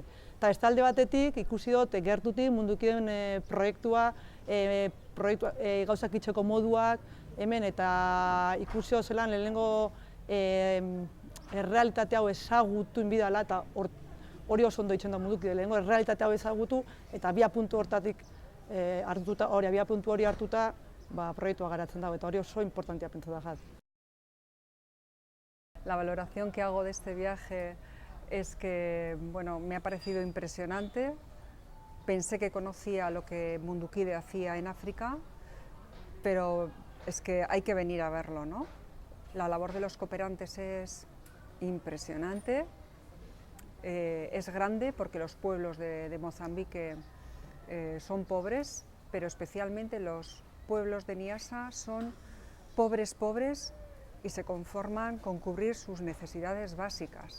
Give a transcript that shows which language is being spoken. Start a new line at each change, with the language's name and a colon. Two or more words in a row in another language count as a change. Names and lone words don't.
Basque: Eta beste alde batetik ikusi dut gertutik Mundukideen proiektua, gauzak itxeko moduak, hemen eta ikusi zelan lehenengo errealitate hau ezagutu inbidala eta hori oso ondo itzen da Mundukide, lehenengo errealitate hau ezagutu eta abiapuntu hori hartuta proiektua garatzen dago eta hori oso importantea pentsa da jat.
Spanish: La valoración que hago de este viaje es que me ha parecido impresionante. Pensé que conocía lo que Mundukide hacía en África, pero es que hay que venir a verlo, ¿no? La labor de los cooperantes es impresionante, es grande porque los pueblos de Mozambique son pobres, pero especialmente los pueblos de Niassa son pobres y se conforman con cubrir sus necesidades básicas.